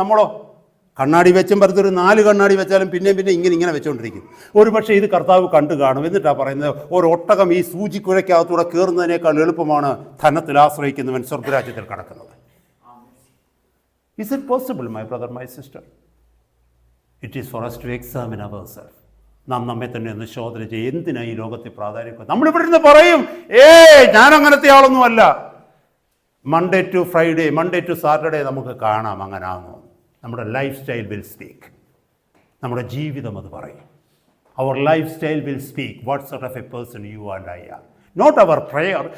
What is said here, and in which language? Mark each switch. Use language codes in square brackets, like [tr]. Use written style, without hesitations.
[ml] നമ്മളോ കണ്ണാടി വെച്ചും പരത്തൊരു 4 കണ്ണാടി വെച്ചാലും പിന്നെ ഇങ്ങനെ വെച്ചുകൊണ്ടിരിക്കും. ഒരു പക്ഷേ ഇത് കർത്താവ് കണ്ടു കാണും. എന്നിട്ടാണ് പറയുന്നത്, ഒരു ഒട്ടകം ഈ സൂചിക്കുഴയ്ക്കകത്തൂടെ കയറുന്നതിനേക്കാൾ എളുപ്പമാണ് ധനത്തിൽ ആശ്രയിക്കുന്നവൻ സ്വർഗ്ഗരാജ്യത്തിൽ കടക്കുന്നത്. [en] Is it possible, my brother, my sister? It is for us to examine ourselves. [ml] നാം നമ്മെ തന്നെ ഒന്ന് ശോധന ചെയ്യും. എന്തിനാ ഈ ലോകത്തിൽ പ്രാധാന്യം? നമ്മളിവിടെ ഇരുന്ന് പറയും, ഞാൻ അങ്ങനത്തെ ആളൊന്നുമല്ല. [en] Monday to Friday, Monday to Saturday [ml] നമുക്ക് കാണാം അങ്ങനെ ആകുന്നു. നമ്മുടെ [en] Life style will speak. [ml] നമ്മുടെ ജീവിതം അത് പറയും. [en] Our life style will speak what sort of a person you and I are. Not our prayer.